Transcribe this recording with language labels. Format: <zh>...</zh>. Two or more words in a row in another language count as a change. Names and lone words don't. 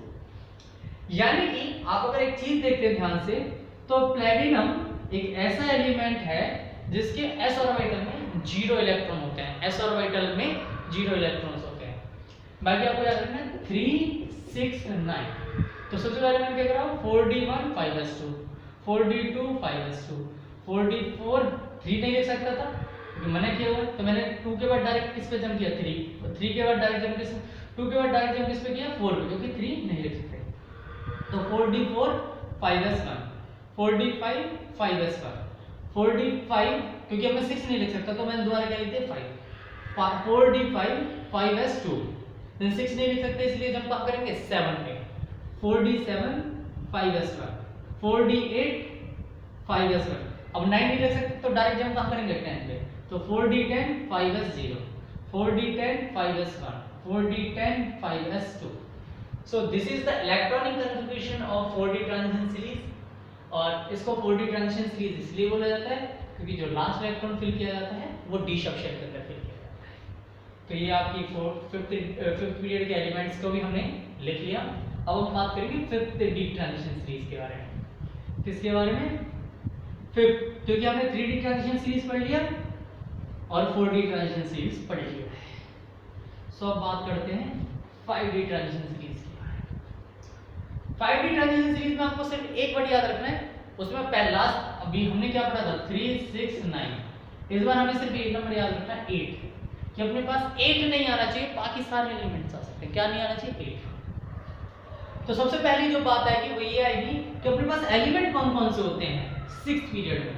<hi>यानी कि आप अगर एक चीज देखते हैं ध्यान से, तो प्लेटिनम एक ऐसा एलिमेंट है जिसके s ऑर्बिटल में 0 इलेक्ट्रॉन होते हैं, s ऑर्बिटल में 0 इलेक्ट्रॉन्स होते हैं। बाकी आपको याद रखना है 3 6 9। तो सबसे पहले मैं क्या कर रहा हूं? 4d1 5s2, 4d2 5s2, 4d4 3 नहीं लिख सकता था क्योंकि मैंने किया हुआ, तो मैंने 2 के बाद डायरेक्ट किस पे जंप किया? 3, और 3 के बाद डायरेक्ट जंप किस, 2 के बाद डायरेक्ट जंप किस पे किया? 4 पे, क्योंकि 3 नहीं लिख सकते। तो 4d4 5s1, 4d5 5s1, 4d5 क्योंकि अब मैं 6 नहीं लिख सकता तो मैंने दोबारा क्या लिख दिया? 5, 4d5 5s2, देन 6 नहीं लिख सकते इसलिए जंप आप करेंगे 7 पे, 4d7 5s1, 4d8 5s1। अब 9 नहीं लिख सकते तो डायरेक्ट जंप कहां करेंगे? 10 पे, तो 4d10 5s0, 4d10 5s1, 4d10 5s2।</hi> <en>So this is the electronic configuration of 4d transition series,</en> <hi>और इसको</hi> <en>4d transition series</en> <hi>इसलिए बोला जाता है क्योंकि जो लास्ट इलेक्ट्रॉन फिल किया जाता है वो d सबशेल के अंदर फिल किया जाता है। तो ये आपकी 5th पीरियड के एलिमेंट्स को भी हमने लिख लिया। अब हम बात करेंगे</hi> <en>5th d transition series</en> <hi>के बारे में। किसके बारे में? 5th, क्योंकि हमने</hi> <en>3d transition series</en> <hi>पढ़ लिया और</hi> <en>4d transition series</en> <hi>पढ़ लिया। सो अब बात करते हैं</hi> <en>5d transition series</en> <hi>की।</hi> <en>5d transition series</en> <hi>में आपको सिर्फ एक वर्ड याद रखना है, उसमें पहला अभी हमने क्या पढ़ा था? 3 6 9। इस बार हमें सिर्फ एक नंबर याद रखना है 8, कि अपने पास 8 नहीं आना चाहिए, बाकी सारे एलिमेंट्स आ सकते हैं। क्या नहीं आना चाहिए? 8। तो सबसे पहली जो बात आएगी वो ये आएगी कि अपने पास एलिमेंट कौन कौन से होते हैं 6th पीरियड में।</hi>